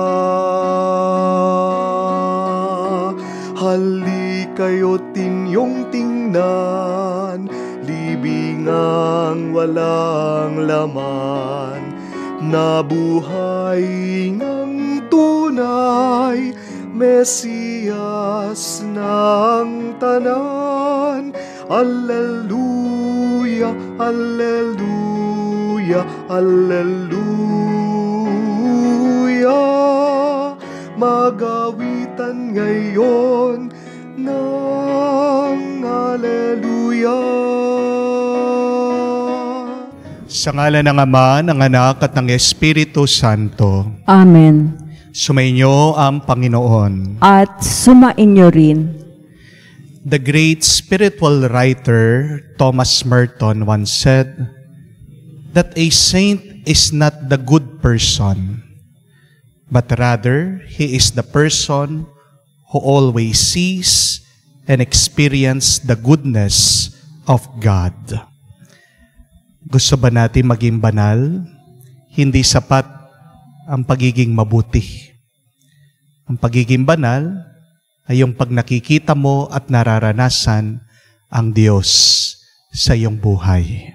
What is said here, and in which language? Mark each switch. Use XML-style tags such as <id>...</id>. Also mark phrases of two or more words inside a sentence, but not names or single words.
<tl>Hali kayo't inyong tingnan, libingang walang laman, na buhay ngang tunay, Mesiyas ng tanan. Alleluia, alleluia, alleluia. Magawitan ngayon ng alleluia. Sa ngalan ng Ama, ng Anak at ng Espiritu Santo. Amen. Sumainyo ang Panginoon. At sumainyo rin.</tl> <en>The great spiritual writer Thomas Merton once said that a saint is not the good person, but rather he is the person who always sees and experiences the goodness of God.</en> <tl>Gusto ba natin maging banal? Hindi sapat ang pagiging mabuti. Ang pagiging banal ay yung pag nakikita mo at nararanasan ang Diyos sa iyong buhay.</tl>